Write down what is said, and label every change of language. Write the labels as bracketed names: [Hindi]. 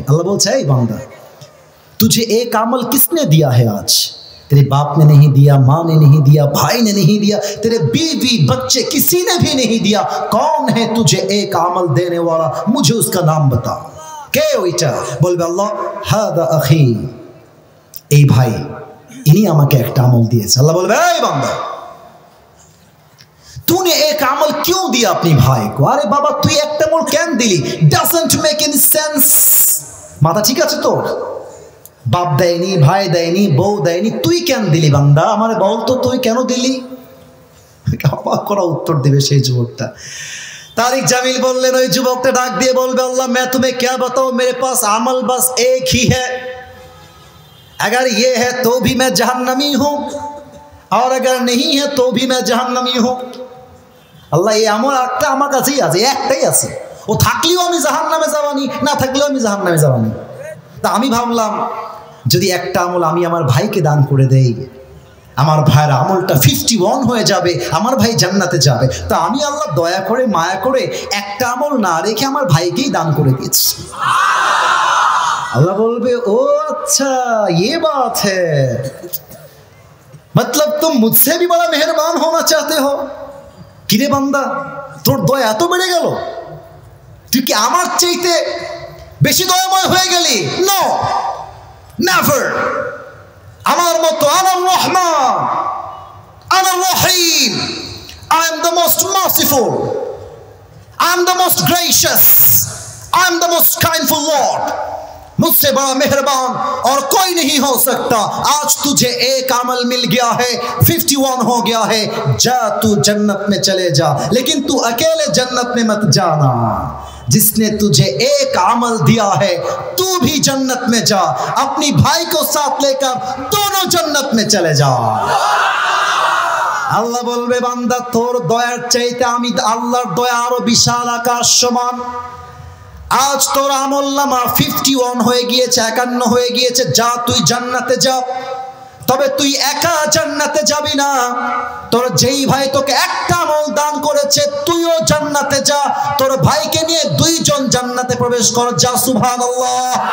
[Bangla] আল্লাহ বলছে এই বান্দা [Hindi] तुझे एक अमल किसने दिया है आज, तेरे बाप ने नहीं दिया, माँ ने नहीं दिया, भाई ने नहीं दिया, तेरे बीवी बच्चे किसी ने भी नहीं दिया, कौन है तुझे एक अमल देने वाला, मुझे उसका नाम बता। [Bangla] কে ওইটা? বলবে আল্লাহ হাদা আখি, এই ভাই ইনি আমাকে একটা আমল দিয়েছে। আল্লাহ বলবে এই বান্দা [Hindi] तूने एक अमल क्यों दिया अपनी भाई को? अरे बाबा तू एक अमल [Bangla] কেন দিলি? [English] doesn't make any sense। [Bangla] মাথা ঠিক আছে তোর? বাপ দেয়নি, ভাই দেয়নি, বউ দেয়নি, তুই কেন দিলি বান্দা? আমারে বল তো তুই কেন দিলি? অবাক করা উত্তর দিবে সেই যুবকটা। [Hindi] तारिक जमील बोललेन [Bangla] ওই যুবকটা ডাক দিয়ে বলবে [Hindi] अल्लाह मैं तुम्हें क्या बताऊं, मेरे पास अमल बस एक ही है, अगर ये है तो भी मैं जहन्नमी हूं और अगर नहीं है तो भी मैं जहन्नमी हूं। [Bangla] আল্লাহ এই আমল একটা আমার কাছেই আছে, একটাই আছে, ও থাকলেও আমি জাহান্নামে যাবানি, না থাকলেও আমি জাহান্নামে যাবানি। তা আমি ভাবলাম যদি একটা আমল আমি আমার ভাইকে দান করে দেই, আমার ভাইয়ের আমলটা 51 হয়ে যাবে, আমার ভাই জান্নাতে যাবে। তা আমি আল্লাহ দয়া করে মায়া করে একটা আমল না রেখে আমার ভাইকেই দান করে দিয়েছি। [Hindi] अल्लाह बोलबे ओ अच्छा ये बात है, मतलब तुम मुझसे भी बड़ा मेहरबान होना चाहते हो। [Bangla] किरे बांदा তোর দয়া এত বেড়ে গেল, তুই কি আমার চাইতে বেশি দয়াময় হয়ে গেলি? [English] No, never. [Bangla] আমার মতো আনার রহমান, আনার রহিম, [English] I am the most merciful, I am the most gracious, I am the most kindful Lord, [Hindi] मुझसे बड़ा मेहरबान और कोई नहीं हो सकता। आज तुझे एक अमल मिल गया है, 51 हो गया है, जा तू जन्नत में चले जा, लेकिन तू अकेले जन्नत में मत जाना। जिसने तुझे एक अमल दिया है तू भी जन्नत में जा, अपनी भाई को साथ लेकर दोनों जन्नत में चले जा। [Bangla] আল্লাহ বলবে বান্দা তোর দয়ার চাইতে আমি আল্লাহর দয়া আরো বিশাল আকাশ সমান। আজ তোর আমলনামা 51 হয়ে গিয়েছে, 51 হয়ে গিয়েছে, যা তুই জান্নাতে যা। তবে তুই একা জান্নাতে যাবি না, তোর যেই ভাই তোকে একটা আমল দান করেছে তুইও জান্নাতে যা, তোর ভাইকে নিয়ে দুইজন জান্নাতে প্রবেশ কর, যা সুবহানাল্লাহ।